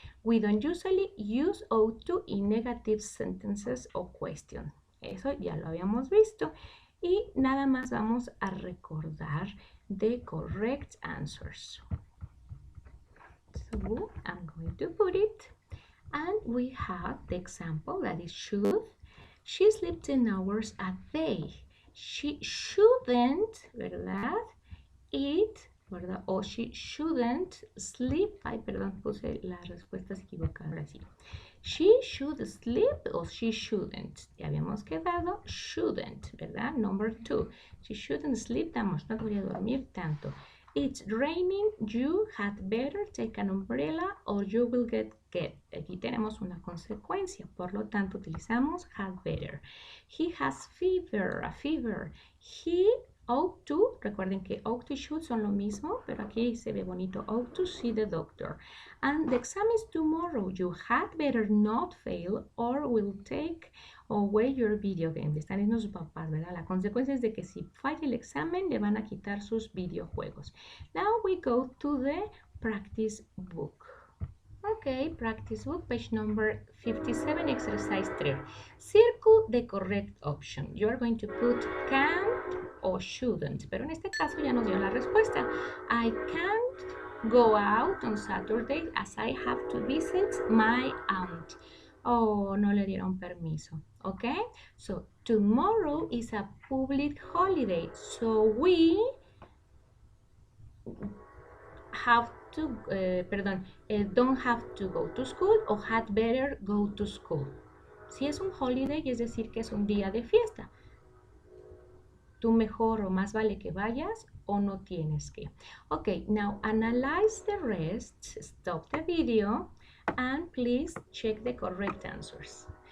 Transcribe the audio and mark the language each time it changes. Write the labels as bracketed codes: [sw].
[en] We don't usually use ought to in negative sentences or question. [es] Eso ya lo habíamos visto. Y nada más vamos a recordar [en] the correct answers. So I'm going to put it. And we have the example that is should. She sleeps 10 hours a day. She shouldn't, ¿verdad? Eat, ¿verdad? O she shouldn't sleep. [es] Ay, perdón, puse las respuestas equivocadas así. [en] She should sleep o she shouldn't. [es] Ya habíamos quedado shouldn't, ¿verdad? [en] Number 2. She shouldn't sleep that much. [es] No debería dormir tanto. [en] It's raining. You had better take an umbrella or you will get wet. [es] Aquí tenemos una consecuencia. Por lo tanto, utilizamos [en] had better. He has fever. A fever. He ought to, [es] recuerden que [en] ought to should [es] son lo mismo, pero aquí se ve bonito, [en] ought to see the doctor. And the exam is tomorrow. You had better not fail or will take away your video game. [es] Están diciendo sus papás, ¿verdad? La consecuencia es de que si falla el examen, le van a quitar sus videojuegos. [en] Now we go to the practice book. Okay, practice book, page number 57, exercise 3. Circle the correct option. You are going to put can't or shouldn't, [es] pero en este caso ya nos dio la respuesta. [en] I can't go out on Saturday as I have to visit my aunt. Oh, [es] no le dieron permiso. [en] Okay, so tomorrow is a public holiday, so we have to, don't have to go to school o had better go to school. [es] Si es un holiday, es decir que es un día de fiesta. Tú mejor o más vale que vayas o no tienes que. [en] Okay, now analyze the rest. Stop the video and please check the correct answers.